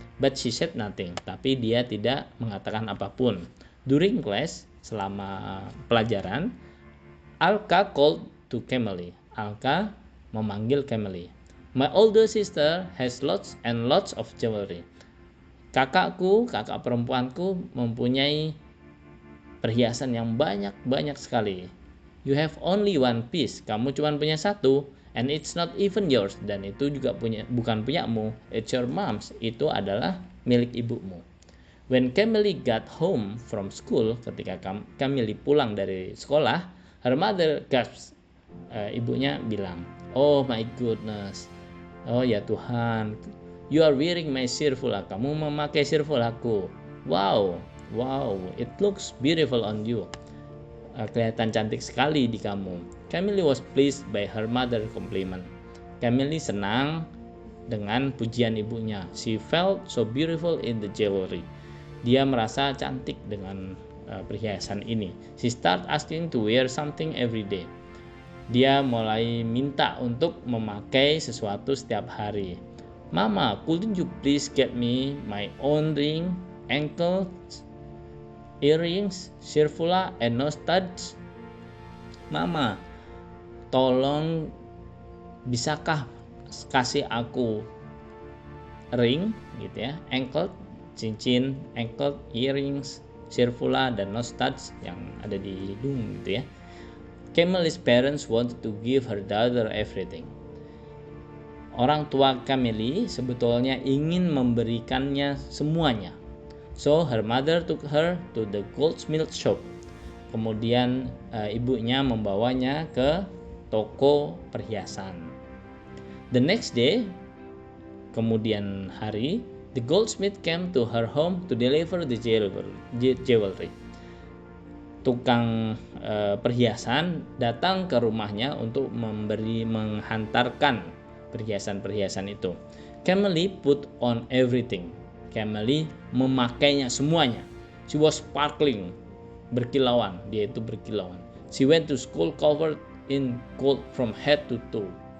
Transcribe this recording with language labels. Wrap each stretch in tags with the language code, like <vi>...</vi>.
<en>But she said nothing,</en> <id>tapi dia tidak mengatakan apapun.</id> <en>During class,</en> <id>selama pelajaran,</id> <en>Alka called to Kameli.</en> <id>Alka memanggil Kameli.</id> <en>My older sister has lots and lots of jewelry.</en> <id>Kakak perempuanku mempunyai perhiasan yang banyak sekali.</id> <en>You have only one piece.</en> <id>Kamu cuma punya satu.</id> <en>And it's not even yours.</en> <id>Dan itu juga bukan punyamu.</id> <en>It's your mom's.</en> <id>Itu adalah milik ibumu.</id> <en>When Kameli got home from school,</en> <id>ketika Kameli pulang dari sekolah,</id> <en>her mother gasps.</en> <id>Ibunya bilang,</id> <en>oh my goodness.</en> <id>Oh ya Tuhan.</id> <en>You are wearing my shirfula.</en> <id>Kamu memakai shirfulaku.</id> <en>Wow. It looks beautiful on you.</en> <id>Kelihatan cantik sekali di kamu.</id> <en>Kameli was pleased by her mother's compliment.</en> <id>Kameli senang dengan pujian ibunya.</id> <en>She felt so beautiful in the jewelry.</en> <id>Dia merasa cantik dengan perhiasan ini.</id> <en>She start asking to wear something every day.</en> <id>Dia mulai minta untuk memakai sesuatu setiap hari.</id> <en>Mama, couldn't you please get me my own ring, ankle earrings, shirfula, and no studs?</en> <id>Mama, tolong bisakah kasih aku ring gitu ya, ankle, cincin, ankle, earrings, shirfula, dan no studs yang ada di hidung gitu ya.</id> <en>Kameli's parents wanted to give her daughter everything.</en> <id>Orang tua Kameli sebetulnya ingin memberikannya semuanya.</id> <en>So her mother took her to the goldsmith shop.</en> <id>Kemudian ibunya membawanya ke toko perhiasan.</id> <en>The next day,</en> <id>kemudian hari,</id> <en>The goldsmith came to her home to deliver the jewelry.</en> <id>Tukang perhiasan datang ke rumahnya untuk menghantarkan perhiasan-perhiasan itu.</id> <en>Camille put on everything.</en> <id>Camille memakainya semuanya.</id> <en>She was sparkling,</en> <id>berkilauan, dia itu berkilauan.</id> <en>She went to school covered in gold from head to toe.</en>